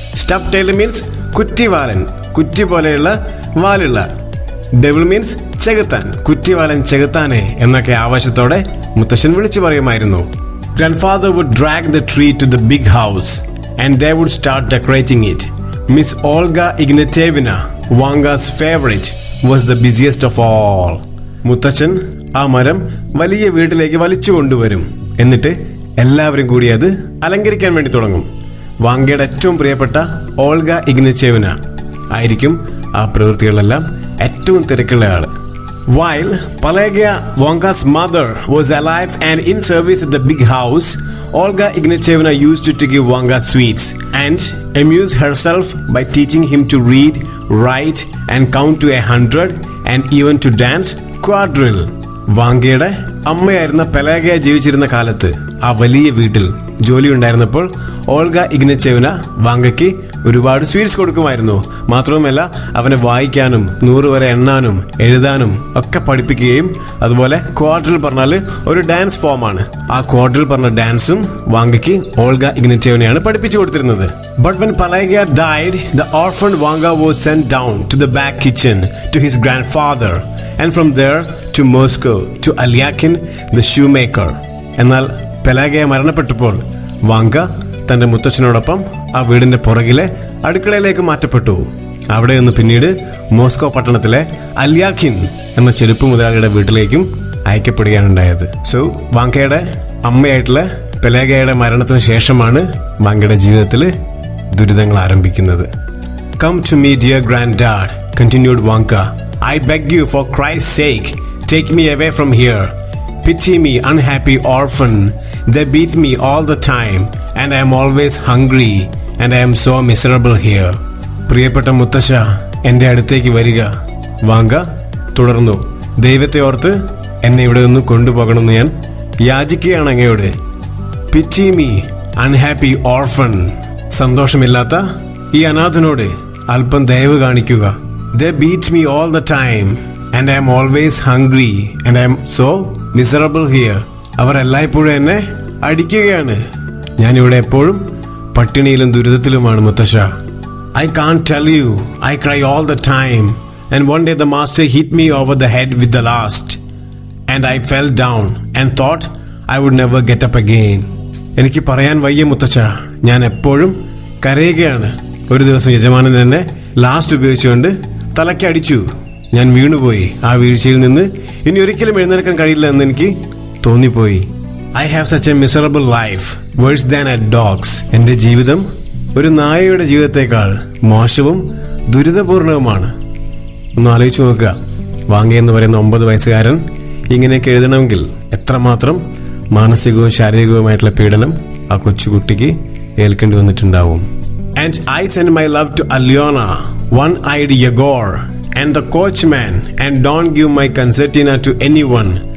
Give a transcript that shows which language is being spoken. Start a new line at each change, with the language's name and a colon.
Malayalam: Stub-tailed means കുറ്റിവാലൻ, കുറ്റി പോലെയുള്ള വാലുള്ള. Devil means ചെകുത്താൻ, കുറ്റിവാലൻ ചെകുത്താനെ എന്നൊക്കെ ആവേശത്തോടെ മുത്തശ്ശൻ വിളിച്ചു പറയുമായിരുന്നു.
English: Grandfather would drag the tree to the big house and they would start decorating it. Miss Olga Ignatievna, Vanka's favorite, was the busiest of all.
Malayalam: മുത്തച്ഛൻ ആ മരം വലിയ വീട്ടിലേക്ക് വലിച്ചു കൊണ്ടുവരും. എന്നിട്ട് എല്ലാവരും കൂടി അത് അലങ്കരിക്കാൻ വേണ്ടി തുടങ്ങും. വാങ്കയുടെ ഏറ്റവും പ്രിയപ്പെട്ട ഓൾഗ ഇഗ്നച്ചേവന ആയിരിക്കും ആ പ്രവൃത്തികളെല്ലാം ഏറ്റവും തിരക്കുള്ള ആള്.
English: While Pelagia, Vanka's mother, was alive and in service at the big house, Olga Ignatievna used to give Vanka sweets and amuse herself by teaching him to read, write and count to 100 and even to dance quadrille.
Malayalam: വാങ്കയുടെ അമ്മയായിരുന്ന പെലാഗയ ജീവിച്ചിരുന്ന കാലത്ത് ആ വലിയ വീട്ടിൽ ജോലി ഉണ്ടായിരുന്നപ്പോൾ Olga ഇഗ്നച്ചേവന വാങ്കയ്ക്ക് ഒരുപാട് sweets കൊടുക്കുമായിരുന്നു. മാത്രവുമല്ല അവനെ വായിക്കാനും 100 വരെ എണ്ണാനും എഴുതാനും ഒക്കെ പഠിപ്പിക്കുകയും, അതുപോലെ ക്വാഡ്രിൽ പറഞ്ഞാൽ ഒരു ഡാൻസ് ഫോമാണ്. ആ ക്വാഡ്രിൽ പറഞ്ഞ ഡാൻസും വാങ്കയ്ക്ക് ഓൾഗ ഇഗ്നച്ചേവനയാണ് പഠിപ്പിച്ചു കൊടുത്തിരുന്നത്.
English: But when Pelagia died, the orphan Vanka was sent down to the back kitchen to his grandfather and from there to Moscow to Alyahin the shoemaker.
Malayalam: എന്നാൽ പെലാഗയ മരണപ്പെട്ടപ്പോൾ വാങ്ക തന്റെ മുത്തച്ഛനോടൊപ്പം ആ വീടിന്റെ പുറകിലെ അടുക്കളയിലേക്ക് മാറ്റപ്പെട്ടു. അവിടെ നിന്ന് പിന്നീട് മോസ്കോ പട്ടണത്തിലെ അല്യാഖിൻ എന്ന ചെരുപ്പ് മുതലാളിയുടെ വീട്ടിലേക്കും അയക്കപ്പെടുകയാണുണ്ടായത്. സോ വാങ്കയുടെ അമ്മയായിട്ടുള്ള പെലാഗയുടെ മരണത്തിന് ശേഷമാണ് വാങ്കയുടെ ജീവിതത്തിൽ ദുരിതങ്ങൾ ആരംഭിക്കുന്നത്.
English: Come to me, dear granddad, continued Vanka. I beg you, for Christ's sake, take me away from here. Pity me, unhappy orphan. They beat me all the time and I am always hungry and I am so miserable here.
Malayalam: പ്രിയപ്പെട്ട മുത്തശ്ശ, എൻ്റെ അടുത്തേക്ക് വരിക. Vanga തുടർന്നു. ദൈവത്തെ ഓർത്ത് എന്നെ ഇവിടെ നിന്ന് കൊണ്ടുപോകണമെന്ന് ഞാൻ യാചിക്കുകയാണ് അങ്ങയോട്.
English: Pity me, unhappy orphan.
Malayalam: സന്തോഷമില്ലാത്ത ഈ അനാഥനോട് അല്പം ദയവ് കാണിക്കുക.
English: They beat me all the time and I am always hungry and I am so miserable here.
Malayalam: അവർ എല്ലായ്പ്പോഴും എന്നെ അടിക്കുകയാണ്. ഞാനിവിടെ എപ്പോഴും പട്ടിണിയിലും ദുരിതത്തിലുമാണ് മുത്തശ്ശ.
English: I can't tell you. I cry all the time and one day the master hit me over the head with the last and I fell down and thought I would never get up again.
Malayalam: എനിക്ക് പറയാൻ വയ്യ മുത്തശ്ശ, ഞാൻ എപ്പോഴും കരയുകയാണ്. ഒരു ദിവസം യജമാനൻ എന്നെ ലാസ്റ്റ് ഉപയോഗിച്ചുകൊണ്ട് തലയ്ക്കടിച്ചു. ഞാൻ വീണുപോയി. ആ വീഴ്ചയിൽ നിന്ന് ഇനി ഒരിക്കലും എഴുന്നേൽക്കാൻ കഴിയില്ല എന്ന് എനിക്ക് തോന്നിപ്പോയി.
English: I have such a miserable life, worse than a dog's.
Malayalam: എൻ്റെ ജീവിതം ഒരു നായയുടെ ജീവിതത്തെക്കാൾ മോശവും ദുരിതപൂർണവുമാണ്. ഒന്ന് ആലോചിച്ച് നോക്കുക. വാങ്ക എന്ന് പറയുന്ന 9 വയസ്സുകാരൻ ഇങ്ങനെയൊക്കെ എഴുതണമെങ്കിൽ എത്രമാത്രം മാനസികവും ശാരീരികവുമായിട്ടുള്ള പീഡനം ആ കൊച്ചുകുട്ടിക്ക് ഏൽക്കേണ്ടി വന്നിട്ടുണ്ടാവും.
English: And I send my love to Alyona, one-eyed Yegor, and the coachman, and don't give my concertina to anyone.